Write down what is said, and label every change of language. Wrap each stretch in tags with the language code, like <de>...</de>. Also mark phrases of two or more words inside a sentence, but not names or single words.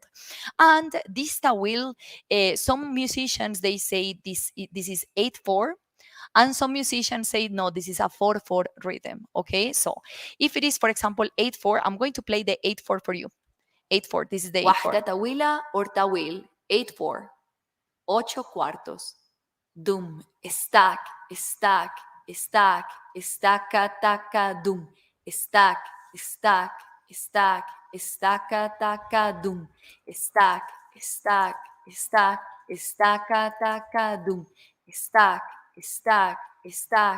<en>And this tawil, some musicians, they say this is 8/4, and some musicians say no, this is a 4/4 rhythm, okay? So if it is, for example, 8/4, I'm going to play the 8/4 for you. 8/4. This is the 8/4.</en> <ar>Wahda tawila</ar> <en>or tawil. 8/4.</en> <es>8 cuartos.</es> <en>Dum. Stack. Stack. Stack. Stacka taka dum. Stack. Stack. Stack. Stacka taka dum. Stack. Stack. Stack. Stacka taka dum. Stack. Stack. Stack.</en>